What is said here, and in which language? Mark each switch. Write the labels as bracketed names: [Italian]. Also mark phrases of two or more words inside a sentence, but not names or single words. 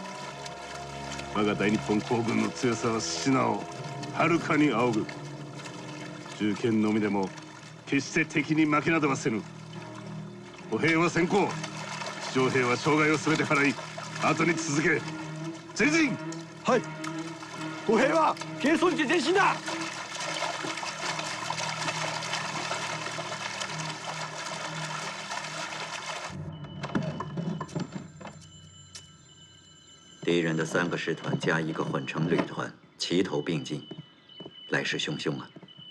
[Japanese] 我が大日本皇軍の強さは信をはるかに仰ぐ。銃剣のみでも決して敵に負けなどはせぬ。歩兵は先行、負傷兵は障害を全て払い後に続け。前進。はい。歩兵は軽装して前進だ。 [Chinese] 敌人的3个师团加1个混成旅团，齐头并进，来势汹汹啊！